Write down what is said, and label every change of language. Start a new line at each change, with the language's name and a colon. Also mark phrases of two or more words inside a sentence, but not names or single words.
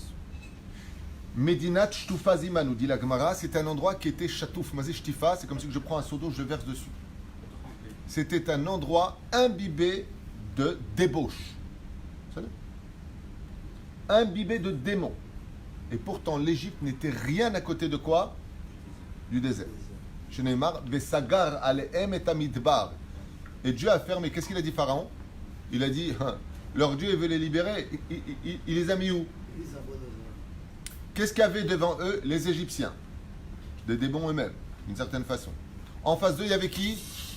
Hebrew: מדינה שטופה זימה,
French: nous dit la Gemara, c'est un endroit qui était chatouf,
Hebrew: מה זה שטיפה,
French: c'est comme si je prends un seau d'eau, je verse dessus. C'était un endroit imbibé de débauche. Vous savez? Imbibé de démons. Et pourtant, l'Égypte n'était rien à côté de quoi? Du désert.
Hebrew: שנאמר, וסגר עליהם את המדבר.
French: Et Dieu a fermé. Qu'est-ce qu'il a dit Pharaon? Il a dit, leur Dieu veut les libérer. Il les a mis où? Qu'est-ce qu'il y avait devant eux? Les Égyptiens. Des démons eux-mêmes, d'une certaine façon. En face d'eux, il y avait qui?